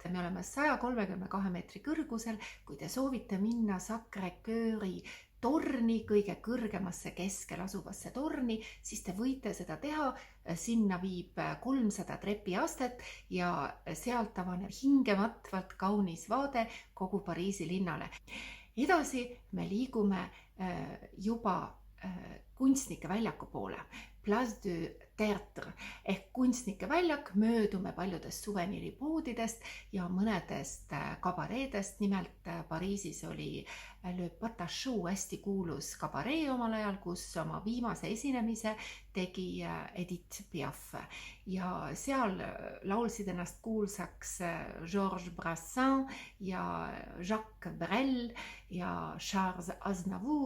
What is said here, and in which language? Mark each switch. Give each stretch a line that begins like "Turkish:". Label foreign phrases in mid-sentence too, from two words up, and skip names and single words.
Estonian: Me oleme 132 meetri kõrgusel. Kui te soovite minna Sacré-Cœuri torni, kõige kõrgemasse keskel asuvasse torni, siis te võite seda teha. Sinna viib 300 trepiastet ja sealt avaneb hingematvalt kaunis vaade kogu Pariisi linnale. Edasi me liigume juba kunstnike väljaku poole. Place du Théâtre ehk kunstnike väljak, möödume paljudest suveniiripoodidest ja mõnedest kabareedest. Nimelt Pariisis oli Le Patachou hästi kuulus kabaree omal ajal, kus oma viimase esinemise tegi Edith Piaf ja seal laulsid ennast kuulsaks Georges Brassens ja Jacques Brel ja Charles Aznavour.